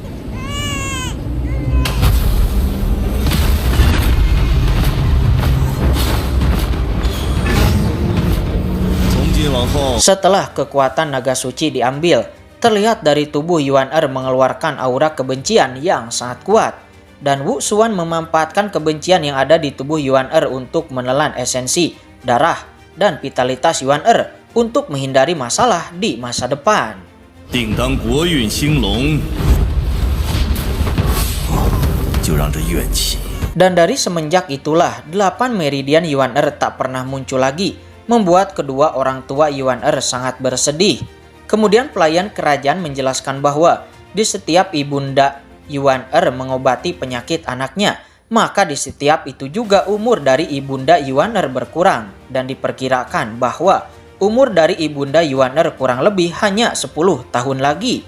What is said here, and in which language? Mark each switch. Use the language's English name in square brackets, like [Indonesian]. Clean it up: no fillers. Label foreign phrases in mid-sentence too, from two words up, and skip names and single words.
[Indonesian] Setelah kekuatan naga suci diambil, terlihat dari tubuh Yuan Er mengeluarkan aura kebencian yang sangat kuat. Dan Wu Xuan memanfaatkan kebencian yang ada di tubuh Yuan Er untuk menelan esensi, darah, dan vitalitas Yuan Er untuk menghindari masalah di masa depan. [Chinese] 定当国运兴隆，就让这怨气。 [Indonesian] Dan dari semenjak itulah 8 meridian Yuan Er tak pernah muncul lagi, membuat kedua orang tua Yuan Er sangat bersedih. Kemudian pelayan kerajaan menjelaskan bahwa di setiap ibunda Yuan Er mengobati penyakit anaknya, maka di setiap itu juga umur dari ibunda Yuan Er berkurang, dan diperkirakan bahwa umur dari ibunda Yuan Er kurang lebih hanya 10 tahun lagi.